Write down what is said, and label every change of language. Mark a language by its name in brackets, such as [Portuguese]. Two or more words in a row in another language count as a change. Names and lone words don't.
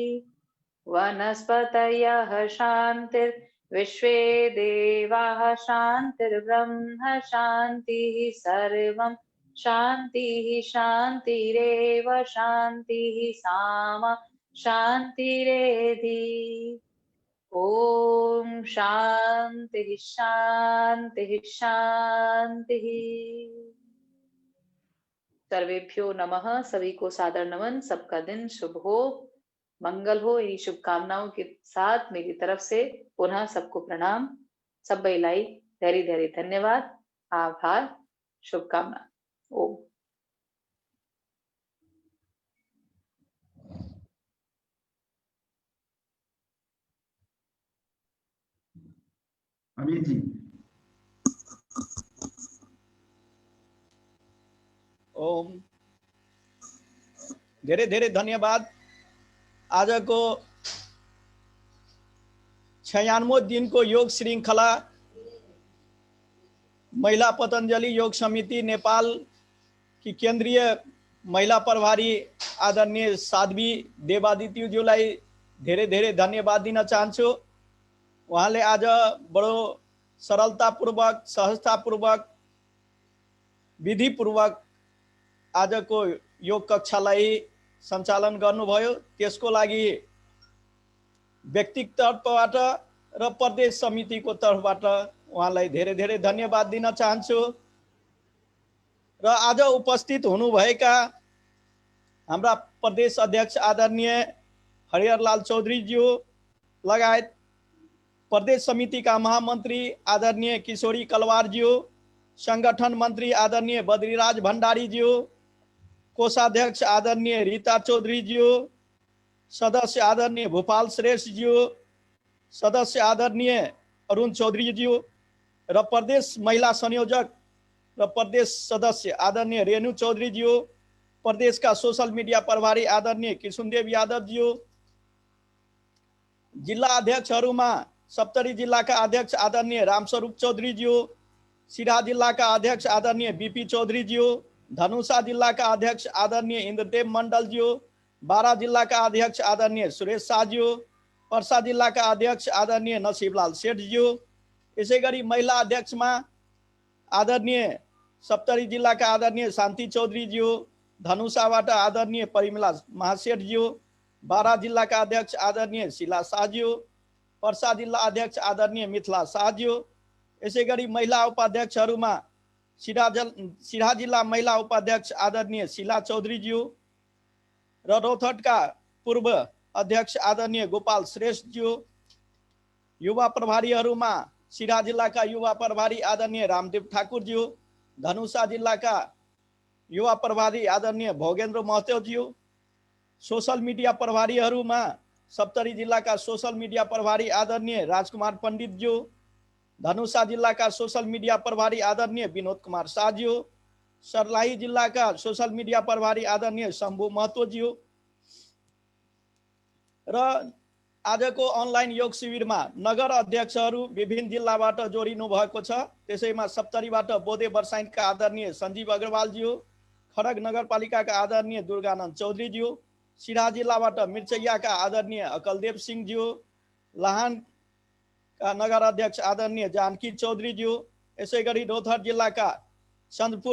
[Sanskrit] वनस्पतयः शान्तिर्विश्वे देवाः शान्तिर्ब्रह्म शान्तिः सर्वं शान्तिः शान्तिरेव शान्तिः सामा शान्तिरेधि। ओम शांति शांति शांति। सर्वेभ्यो नमः। [Hindi] सभी को सादर नमन। सबका दिन शुभ हो, मंगल हो। इन्हीं शुभकामनाओं के साथ मेरी तरफ से पुनः सबको प्रणाम। [Nepali] सब लाई धैर्य धैर्य धन्यवाद, आभार, शुभकामना। ओम। अमित जी। ओम। धेरै धेरै धन्यवाद। आज को 96वें दिन को योग श्रृंखला महिला पतंजलि योग समिति नेपाल की केंद्रीय महिला प्रभारी आदरणीय साध्वी देवादित्यूज्यूलाई धेरै धेरै धन्यवाद दिन चाहन्छु। उहाँले आज बडो सरलतापूर्वक सहजतापूर्वक विधिपूर्वक आजको योग कक्षालाई सञ्चालन गर्नुभयो। त्यसको लागि व्यक्तिगत तर्फबाट र प्रदेश समितिको तर्फबाट उहाँलाई धेरै धेरै धन्यवाद दिन चाहन्छु। र आज उपस्थित हुनुभएका हाम्रा प्रदेश अध्यक्ष आदरणीय हरिहरलाल चौधरीज्यू लगायत प्रदेश समिति का महामंत्री आदरणीय किशोरी कलवारज्यू, संगठन मंत्री आदरणीय बद्रीराज भंडारीज्यू, कोषाध्यक्ष आदरणीय रीता चौधरीज्यू, सदस्य आदरणीय भूपाल श्रेष्ठज्यू, सदस्य आदरणीय अरुण चौधरीज्यू र प्रदेश महिला संयोजक र प्रदेश सदस्य आदरणीय रेणु चौधरीज्यू, प्रदेश का [English] social media [Nepali] प्रभारी आदरणीय किशुनदेव यादवज्यू, जिल्ला अध्यक्षहरूमा सप्तरी जिला का अध्यक्ष आदरणीय रामस्वरूप चौधरीज्यू, सिराहा जिला का अध्यक्ष आदरणीय बीपी चौधरीज्यू, धनुषा जिला का अध्यक्ष आदरणीय इंद्रदेव मंडलज्यू, बारा जिला का अध्यक्ष आदरणीय सुरेश शाहज्यू, पर्सा जिला का अध्यक्ष आदरणीय नसीबलाल सेठज्यू, यसै गरी महिला अध्यक्षमा आदरणीय सप्तरी जिला का आदरणीय शान्ति चौधरीज्यू, धनुषाबाट आदरणीय परिमला महासेठज्यू, बारा जिला का अध्यक्ष आदरणीय शिला शाहज्यू, पर्सा जिल्ला अध्यक्ष आदरणीय मिथिला शाहज्यू, यसै गरी महिला उपाध्यक्षहरूमा सिराहा जिल्ला महिला उपाध्यक्ष आदरणीय शिला चौधरीज्यू र रौतहटका पूर्व अध्यक्ष आदरणीय गोपाल श्रेष्ठज्यू, युवा प्रभारीहरूमा सिराहा जिल्लाका युवा प्रभारी आदरणीय रामदेव ठाकुरज्यू, धनुषा जिल्लाका युवा प्रभारी आदरणीय भोगेन्द्र महतोज्यू, [English] social media [Nepali] प्रभारीहरूमा सप्तरी जिला का [English] social media [Nepali] प्रभारी आदरणीय राजकुमार पंडितज्यू, धनुषा जिला का [English] social media [Nepali] प्रभारी आदरणीय विनोद कुमार शाहज्यू, सर्लाही जिला का [English] social media [Nepali] प्रभारी आदरणीय शंभु महतोज्यू र आजको अनलाइन योग शिविरमा नगर अध्यक्षहरू विभिन्न जिल्लाबाट जोडिनु भएको छ। त्यसैमा सप्तरीबाट बोधे बर्साइनका आदरणीय सञ्जीव अग्रवालज्यू, खडग नगरपालिकाका आदरणीय दुर्गानन्द चौधरीज्यू, सिराहा जिल्लाबाट मिर्चैयाका आदरणीय अकलदेव सिंहज्यू, लाहान का नगर अध्यक्ष आदरणीय जानकी चौधरीज्यू, यसै गरी रौतहट जिल्लाका चन्दपुर